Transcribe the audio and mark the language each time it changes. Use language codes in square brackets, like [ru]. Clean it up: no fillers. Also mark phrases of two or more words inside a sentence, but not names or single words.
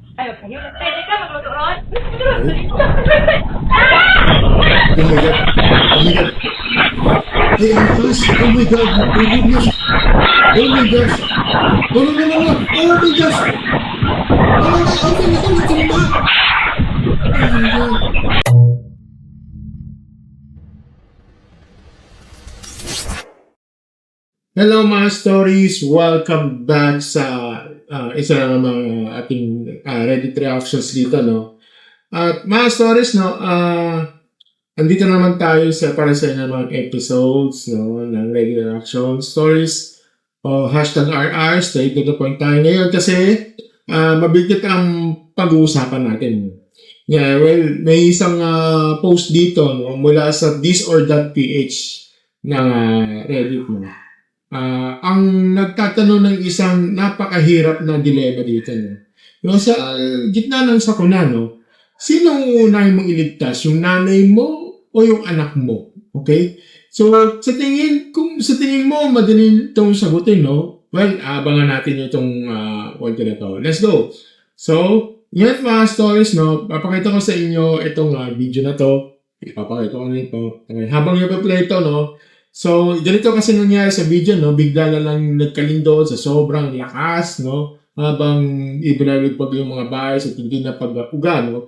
[tl] tayo kayo. Pwede ka magluto ron? [en] Oh my God. Oh my God. Hey, Antas. Oh my God. Oh my goodness. Oh my gosh. No, no, no, no, no. Oh my gosh. No, no, no. [tl] Okay, ito na, ito na. [en] Oh my God. [tl] Hello mga stories! Welcome back sa isa na namang ating [en] Reddit reactions [tl] dito, no? At mga stories, no? Andito naman tayo para sa mga episodes, no? Ng [en] Reddit reaction stories [tl] o hashtag RR, [en] straight to the point [tl] tayo ngayon kasi mabigat ang pag-uusapan natin. [en] Yeah, well, [tl] may isang post dito, no? Mula sa this or that PH ng Reddit mo. Ang nagtatanong ng isang napakahirap na dilema dito, no? Yung sa gitna ng sakuna, no? Sino ang unahin mong iligtas? Yung nanay mo o yung anak mo? Okay? So, sa tingin mo, madali itong sagutin, no? Well, abangan natin itong one na to. [en] Let's go! [tl] So, yan mga stories, no? Papakita ko sa inyo itong video na to. Ipapakita ko nito. Okay. Habang i-play ito, no? So, ganito kasi nangyari sa video, no? Bigla na lang nagkalindol sa sobrang lakas, no? Habang ibinalipag yung mga bahay sa tindi na pag-uga, no?